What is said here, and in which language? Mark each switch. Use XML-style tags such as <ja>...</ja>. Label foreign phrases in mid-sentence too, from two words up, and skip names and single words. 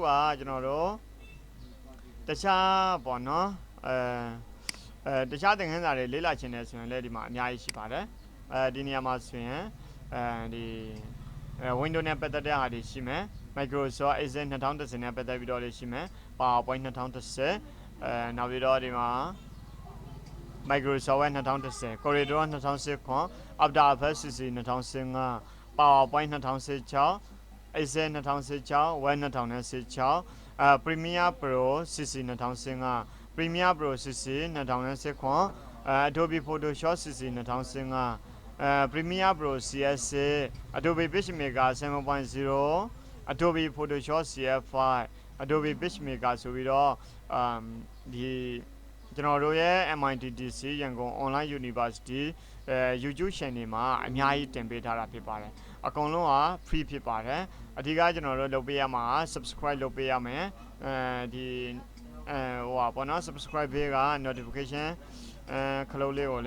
<my>ကကျွန်တော်တို့တခြားပေါ့နော်တခြားသင်ခန်းစာတွေလေးလာခြင်းနဲ့ဆိုရင်လည်းဒီမှာအများကြီးရှိပါတယ်ဒီနေရာမှာဆိုရင်ဒီ Windows နဲ့ပတ်သက်တဲ့ဟာတွေရှိမယ် Microsoft Excel 2010နဲ့ပတ်သက်ပြီးတော့လည်းရှိမယ် PowerPoint 2010နောက်ပြီးတော့ဒီမှာ Microsoft 2010 Corridor 2010 After Effects CC 2015 PowerPoint 2016 Excel 2016 Word 2016 Premiere Pro CC 2015 Premiere Pro CC 2019 Adobe Photoshop CC 2015 Premiere Pro CS Adobe PageMaker 7.0 Adobe Photoshop CF5 Adobe PageMaker ဆိုပြီးတော့ဒီကျွန်တော်တို့ရဲ့ MITDC ရန်ကုန် Online University YouTube channel မှာအများကြီးတင်ပေးထားတာဖြစ် ပါတယ်အကုန်လုံးက free ဖြစ်ပါတယ်အဓိကကျွန်တော်တို့လုပ်ပေးရမှာ subscribe လုပ်ပေးရမယ်ဒီဟိုပါပေါ့နော် subscribe ပေးက notification ခလုတ်လေးကို</my>